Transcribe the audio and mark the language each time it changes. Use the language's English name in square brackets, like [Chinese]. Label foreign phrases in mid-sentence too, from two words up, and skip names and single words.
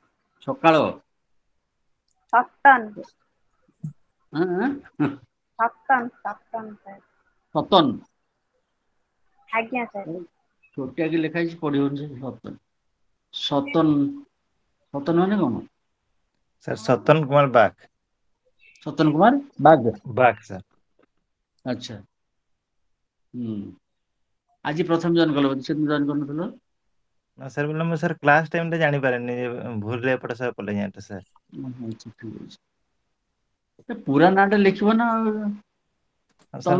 [Odia] ସକାଳ। ସତନ। ହଁ ସତନ ସାର୍। ସତନ ଆଜ୍ଞା ସାର୍। ଛୋଟିଆ କି ଲେଖା ହେଇଛି ପଢିବନି ସେ ସତନ ସତନ ସତନ ମାନେ କଣ? सर सतन कुमार बाग। ସତନ କୁମାର ବାଗ। बाग सर। ଆଚ୍ଛା ଆଜି ପ୍ରଥମ ଜଏନ୍ କଲ ବୋଧେ ସେଦିନ ଜଏନ୍ କରିନଥିଲ? ନା ସାର୍ ବୋଲେ ମୁଁ ସାର୍ [English] class time [Odia] ଟା ଜାଣିପାରେନି ଭୁଲରେ ଏପଟ ସେପଟ ପଳେଇ ଯାଏ ତ ସାର୍। ଆଚ୍ଛା ଠିକ୍ ଅଛି ପୁରା ନାଁ ଟା ଲେଖିବ ନା ଆଉ। ଆଉ ସାର୍